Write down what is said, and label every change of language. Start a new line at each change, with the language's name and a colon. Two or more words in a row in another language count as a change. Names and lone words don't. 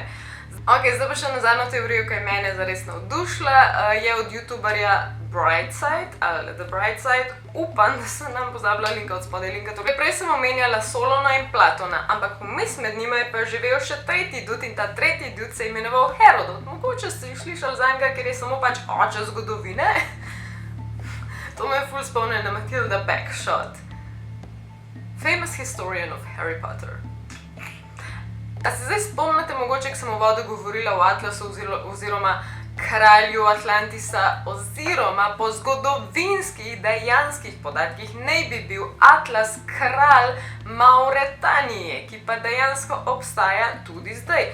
Slovenian: Ok, zdaj pa še na zadnjo teorijo, ki je mene zares navdušila, je od youtuberja Brightside, ali The Brightside, upam, da sem nam pozabila linka od spodaj linka. Prej sem omenjala Solona in Platona, ampak vmes med njima je pa živel še tretji dude in ta tretji dude se je imenoval Herodot. Mogoče ste jih slišali za njega, ker je samo pač oče zgodovine. To me je ful spomnil na Matilda Bagshot.
English: Famous historian of Harry Potter.
Slovenian: A se zdaj spomnite mogoče, ko sem v vodu govorila o Atlasu oziroma kralju Atlantisa oziroma po zgodovinskih dejanskih podatkih naj bi bil Atlas kralj Mauretanije, ki pa dejansko obstaja tudi zdaj.